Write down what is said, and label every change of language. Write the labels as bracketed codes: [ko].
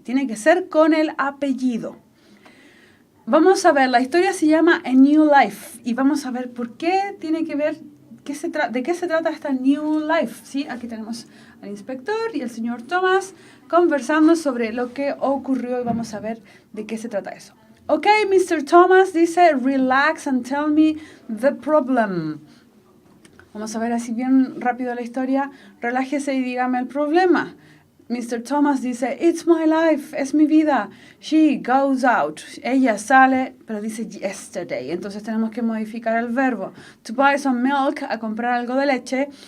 [es] Tiene que ser con el apellido. Vamos a ver, la historia se llama A New Life. Y vamos a ver por qué tiene que ver, de qué se trata esta New Life. ¿Sí? Aquí tenemos al inspector y el señor Thomas conversando sobre lo que ocurrió y vamos a ver de qué se trata eso. [en] Ok, Mr. Thomas dice, relax and tell me the problem. [es] Vamos a ver así bien rápido la historia. Relájese y dígame el problema. [en] Mr. Thomas dice, it's my life, [es] es mi vida. [en] She goes out. [es] Ella sale, pero dice yesterday. Entonces tenemos que modificar el verbo. [en] To buy some milk, [es] a comprar algo de leche.